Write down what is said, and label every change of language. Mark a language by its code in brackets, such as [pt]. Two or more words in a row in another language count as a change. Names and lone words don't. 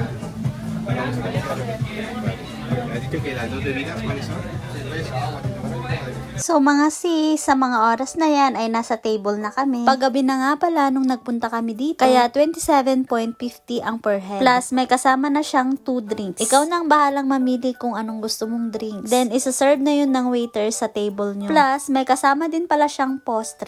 [es] Vamos a colocar. Me has dicho que las dos bebidas, ¿cuáles son? Cerveza, agua, [tl] So mga sis, sa mga oras na yan ay nasa table na kami. Paggabi na nga pala nung nagpunta kami dito. Kaya 27.50 ang per head. Plus may kasama na siyang 2 drinks. Ikaw nang bahalang mamili kung anong gusto mong drinks. Then isa-serve na yun ng waiter sa table nyo. Plus may kasama din pala siyang postre.